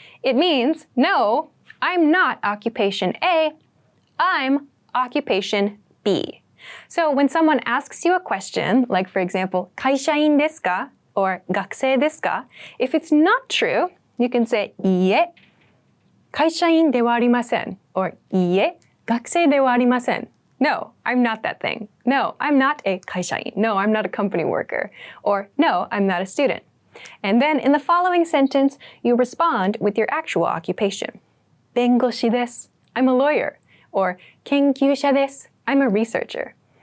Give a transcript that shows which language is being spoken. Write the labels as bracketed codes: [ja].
[en] It means, no, I'm not occupation A, I'm occupation B. So when someone asks you a question, like for example, [ja] 会社員ですか? [en] Or [ja] 学生ですか? [en] If it's not true, you can say [ja] いいえ、会社員ではありません. [en] Or [ja] いいえ、学生ではありません. [en] No, I'm not that thing. No, I'm not a 会社員. No, I'm not a company worker. Or no, I'm not a student. And then in the following sentence, you respond with your actual occupation. [ja] 弁護士です. [en] I'm a lawyer. Or [ja] 研究者です. [en] I'm a researcher.